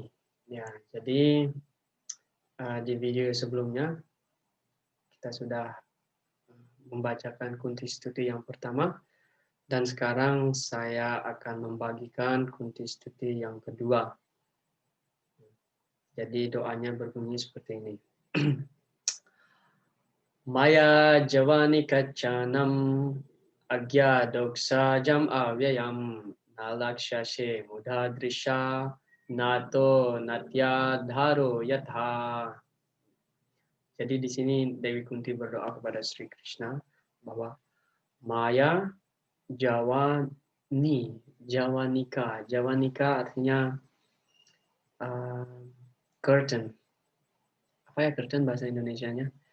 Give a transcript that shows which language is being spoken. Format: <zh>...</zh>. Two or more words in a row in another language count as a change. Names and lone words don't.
<id>Ya, jadi di video sebelumnya kita sudah membacakan Kunti Stuti yang pertama. Dan sekarang saya akan membagikan Kunti Stuti yang kedua. Jadi doanya berbunyi seperti ini.</id> <sa>Maya Javani Kacanam Agya Doksa Jam Avyayam Nalakshashe Mudhadrisha Nato Natya Dharo Yatha.</sa> <id>Jadi di sini Dewi Kunti berdoa kepada Sri Krishna bahwa</id> <sa>Maya Javanika</sa> <id>artinya curtain. Apa ya curtain bahasa Indonesianya?</id>